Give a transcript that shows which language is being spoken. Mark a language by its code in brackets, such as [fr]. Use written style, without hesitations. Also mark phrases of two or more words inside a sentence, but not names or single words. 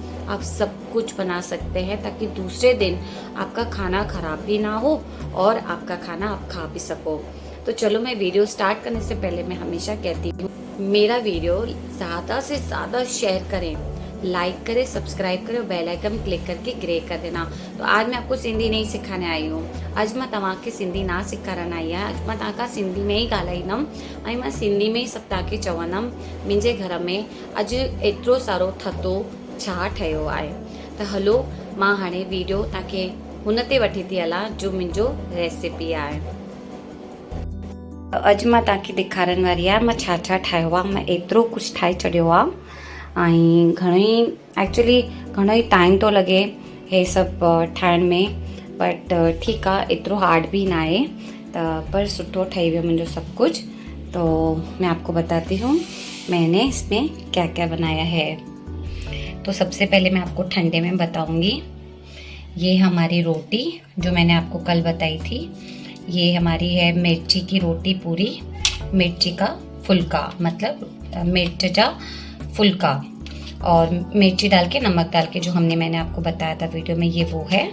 [hi] आप सब कुछ बना सकते हैं, ताकि दूसरे दिन आपका खाना ख़राब भी ना हो और आपका खाना आप खा भी सको। तो चलो, मैं वीडियो स्टार्ट करने से पहले मैं हमेशा कहती हूँ, मेरा वीडियो ज़्यादा से ज़्यादा शेयर करें, लाइक करें, सब्सक्राइब करें, और [en] bell icon [hi] क्लिक करके ग्रे कर देना। तो आज मैं आपको सिंधी नहीं सिखाने आई हूँ। [sd] आज मां तव्हांखे सिंधी ना सेखारण आई आहियां। अॼु मां तव्हांखां सिंधी में ही ॻाल्हाईंदमि, ऐं मां सिंधी में ई सभु तव्हांखे चवंदमि मुंहिंजे घर में अॼु एतिरो सारो थधो छा ठहियो आहे। त हलो, मां हाणे वीडियो तव्हांखे हुन ते वठी थी हलां जो मुंहिंजो रेसिपी आहे। अॼु मां तव्हांखे ॾेखारण वारी आहे मां छा छा ठाहियो आहे। मां एतिरो कुझु ठाहे छॾियो आहे, ऐं घणेई एक्चुअली घणो ई टाइम थो लॻे हे सभु ठाहिण में, बट ठीकु आहे, एतिरो हार्ड भी ना आहे, त पर सुठो ठही वियो मुंहिंजो सभु कुछ। [hi] तो मैं आपको बताती हूँ मैंने इसमें क्या क्या बनाया है। तो सबसे पहले मैं आपको ठंडे में बताऊँगी। ये हमारी रोटी जो मैंने आपको कल बताई थी, ये हमारी है मिर्ची की रोटी पूरी, मिर्ची का फुल्का, मतलब [sd] मिर्च जा फुल्का, [hi] और मिर्ची डाल के, नमक डाल के, जो मैंने आपको बताया था वीडियो में, ये वो है।